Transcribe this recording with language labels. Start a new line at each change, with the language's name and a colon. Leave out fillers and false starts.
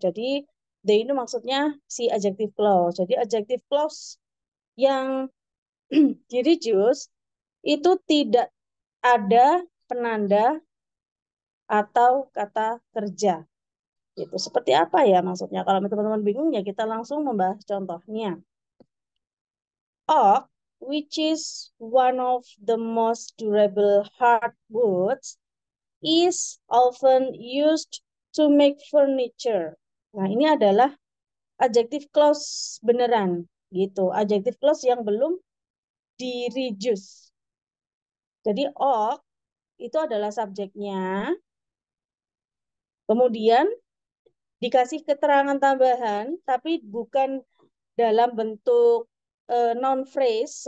Indonesian: Jadi, they itu maksudnya si adjective clause. Jadi, adjective clause yang di-reduce itu tidak ada penanda atau kata kerja. Itu seperti apa ya maksudnya? Kalau teman-teman bingung ya kita langsung membahas contohnya.
English: Oak, which is one of the most durable hardwoods, is often used to make furniture.
Indonesian: Nah, ini adalah adjective clause beneran gitu. Adjective clause yang belum di-reduce. Jadi oak itu adalah subjeknya. Kemudian dikasih keterangan tambahan, tapi bukan dalam bentuk noun phrase.